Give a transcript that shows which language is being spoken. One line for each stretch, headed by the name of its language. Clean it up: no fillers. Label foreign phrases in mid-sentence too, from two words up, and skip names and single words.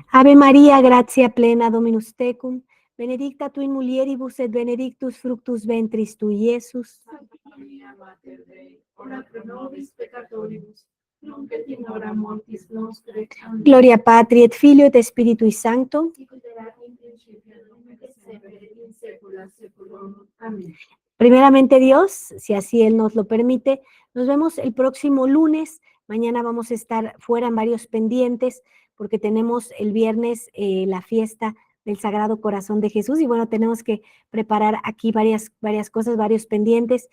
Latin: Ave María, gratia plena, Dominus tecum, benedicta tu in mulieribus et benedictus fructus ventris tui, Iesus. Santa Maria, Mater Dei, ora pro nobis peccatoribus, nunc et in hora mortis nostre. Amén. Gloria Patri et Filio et Spiritui Sancto. Sicut erat in principio, nunc et semper, et in saecula saeculorum. Amén.
Spanish: Primeramente Dios, si así Él nos lo permite, nos vemos el próximo lunes. Mañana vamos a estar fuera en varios pendientes porque tenemos el viernes la fiesta del Sagrado Corazón de Jesús y bueno, tenemos que preparar aquí varias cosas, varios pendientes.